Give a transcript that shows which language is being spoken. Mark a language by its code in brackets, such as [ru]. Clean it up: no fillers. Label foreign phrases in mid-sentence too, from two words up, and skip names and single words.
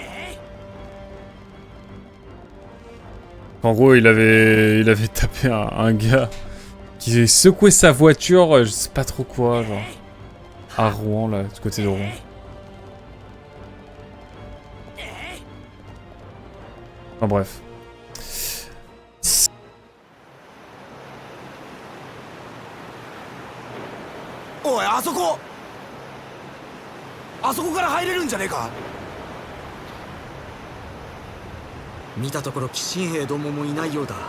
[fr] En gros, il avait tapé un gars qui secouait sa voiture, je sais pas trop quoi, genre... À Rouen, là, du côté de Rouen. Enfin bref. [ja] おい、あそこから入れるんじゃねえか。見たところ騎士兵どももいないようだ。